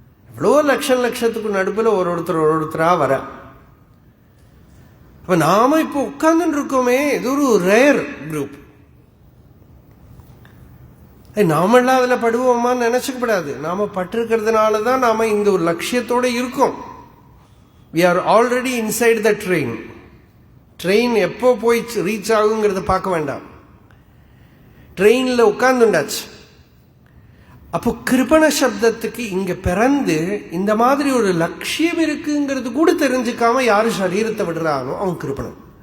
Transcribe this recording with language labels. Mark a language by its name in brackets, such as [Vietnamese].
[Tamil] எவ்வளோ லட்சத்துக்கு நடுப்புல ஒருத்தரா வர. அப்ப நாம இப்போ உட்கார்ந்துட்டு இருக்கோமே, இது ஒரு ரேர் குரூப். நாமெல்லாம் அதுல படுவோமான்னு நினைச்சுக்கப்படாது. நாம பட்டிருக்கிறதுனால தான் நாம இந்த ஒரு லட்சியத்தோட இருக்கோம். [English] we are already inside the train. [Tamil] Train எப்போ போய் ரீச் ஆகுங்கிறத பார்க்க வேண்டாம், ட்ரெயின்ல உட்கார்ந்துண்டாச்சு. அப்போ கிருபண சப்தத்துக்கு இங்க பிறந்து இந்த மாதிரி ஒரு லட்சியம் இருக்குங்கிறது கூட தெரிஞ்சுக்காம யாரு சரீரத்தை விடுறானோ அவன் கிருபணன்.